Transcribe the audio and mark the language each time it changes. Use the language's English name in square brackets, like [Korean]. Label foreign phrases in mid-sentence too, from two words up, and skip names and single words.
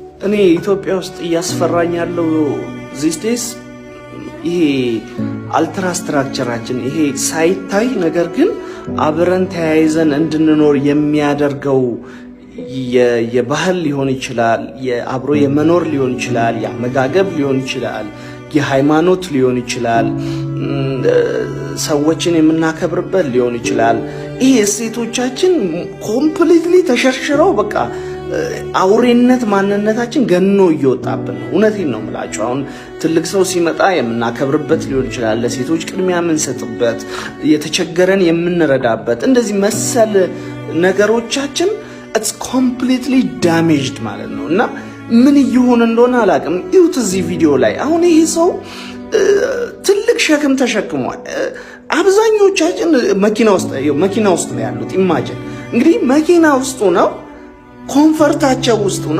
[Amharic] እኔ ኢትዮጵያ ውስጥ እያስፈራኝ ያለው [English] these days [Amharic] ይሄ አልትራ ስትራክቸራችን ይሄ ሳይታይ ነገር ግን አብረን ተያይዘን እንድንኖር የሚያደርገው የባህል ሊሆን ይችላል፣ የአብሮ የመኖር ሊሆን ይችላል፣ የአመጋገብ ሊሆን ይችላል፣ የሃይማኖት ሊሆን ይችላል፣ ሰዎችን የምናከብርበት ሊሆን ይችላል። ይሄ እሴቶቻችን ኮምፕሊትሊ ተሸርሽረው በቃ አውሬነት ማንነታችን ገኖ እየወጣብን ነው። እውነቴን ነው የምላችሁ። አሁን ትልቅ ሰው ሲመጣ የምናከብርበት ሊሆን ይችላል፣ ለሴቶች ቅድሚያ የምንሰጥበት፣ የተቸገረን የምንረዳበት፣ እንደዚህ መሰል ነገሮቻችን [English] it's completely damaged [Amharic] ማለት ነው። እና ምን ይሁን እንደሆነ አላውቅም። እዩት እዚህ ቪዲዮ ላይ አሁን ይሄ ሰው ትልቅ ሸክም ተሸክሟል። አብዛኞቻችን መኪና ውስጥ ነው ያሉት። ኢማጂን እንግዲህ መኪና ውስጥ ነው ኮምፈርታቸው ውስጥ ነው።